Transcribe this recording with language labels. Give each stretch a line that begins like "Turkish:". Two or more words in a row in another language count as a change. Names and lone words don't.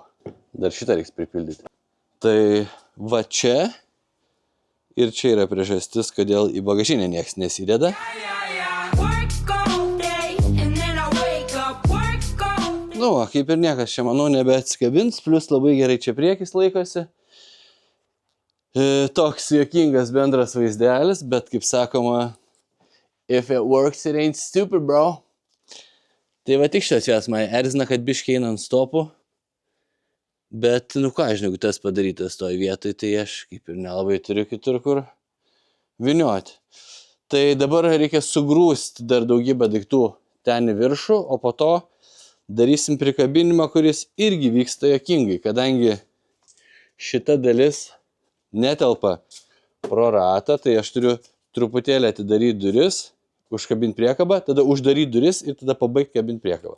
Lithuanian: Dar šitą reiks pripildyti. Tai va čia ir čia yra priežastis, kodėl į bagažinę nieks nesideda. Nu, kaip ir niekas čia, manau, nebeatsikabins, plus labai gerai čia priekis laikosi. Toks juokingas bendras vaizdelis, bet kaip sakoma,
English: if it works, it ain't stupid, bro.
Lithuanian: Tai va tik šitas jas man erzina, kad biškiai eina ant stopų. Bet, nu ką, žinau, tas padarytas toj vietoj, tai aš kaip ir nelabai turiu kitur kur vynioti. Tai dabar reikia sugrūsti dar daugybę daiktų ten į viršų, o po to darysim prikabinimą, kuris irgi vyksta juokingai, kadangi šita dalis netelpa pro ratą, tai aš turiu truputėlį atidaryti duris, užkabinti priekabą, tada uždaryti duris ir tada pabaigti kabinti priekabą.